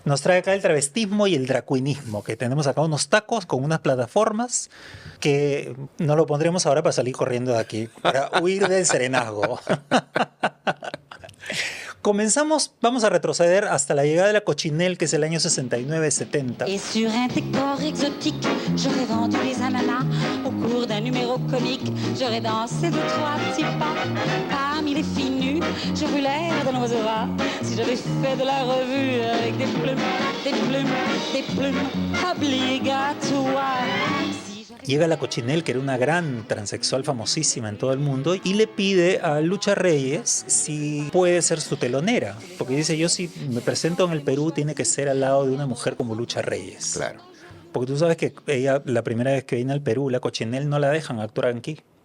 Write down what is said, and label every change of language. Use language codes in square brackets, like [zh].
[es] Nos trae acá el travestismo y el dracuinismo, que tenemos acá unos tacos con unas plataformas que no lo pondremos ahora para salir corriendo de aquí, para huir del serenazgo. Comenzamos, vamos a retroceder hasta la llegada de la Cochinelle, que es el año 69-70. [fr] Et sur un décor exotique, j'aurais vendu des ananas. Au cours d'un numéro comique, j'aurais dansé de trois petits pas. Parmi les filles nues, j'aurais eu l'air d'un oiseau rat. Si j'avais fait de la revue avec des plumes, des plumes, des plumes obligatoires. Si j'avais- [es] Llega la Cochinelle, que era una gran transexual famosísima en todo el mundo, y le pide a Lucha Reyes si puede ser su telonera. Porque dice, yo si me presento en el Perú, tiene que ser al lado de una mujer como Lucha Reyes. Claro. Porque tú sabes que ella, la primera vez que viene al Perú, la Cochinelle no la dejan actuar aquí.